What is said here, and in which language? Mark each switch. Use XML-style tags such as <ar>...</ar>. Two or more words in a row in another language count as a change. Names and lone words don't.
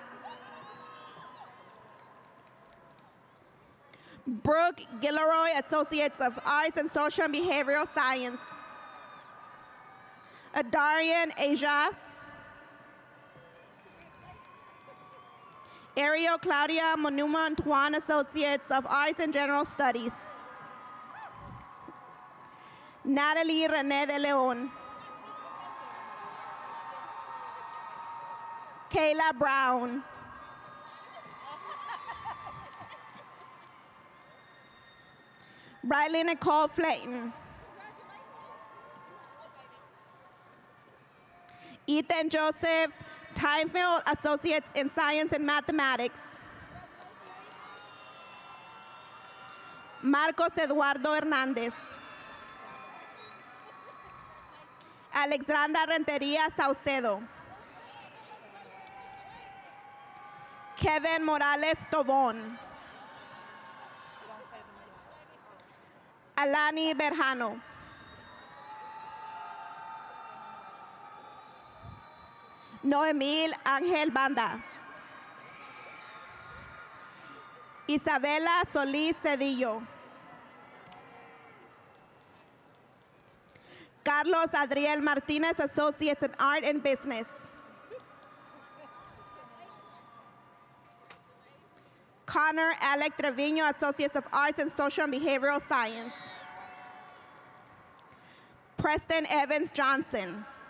<en>Brooke Gilroy, Associates of Arts in Social and Behavioral Science. Adarian Asia. Ariel Claudia Monuma Antoine, Associates of Arts in General Studies. Natalie René de Leon. Kayla Brown. Briley Nicole Flayton. Ethan Joseph Tynefield, Associates in Science and Mathematics. Marcos Eduardo Hernández. Alexandra Renteria Saucedo. Kevin Morales Tobón. Alani Berjano. Noemil Ángel Banda. Isabela Solís Cedillo. Carlos Adriel Martinez, Associates in Art and Business. Connor Alec Trevino, Associates of Arts in Social and Behavioral Science. Preston Evans Johnson.</en>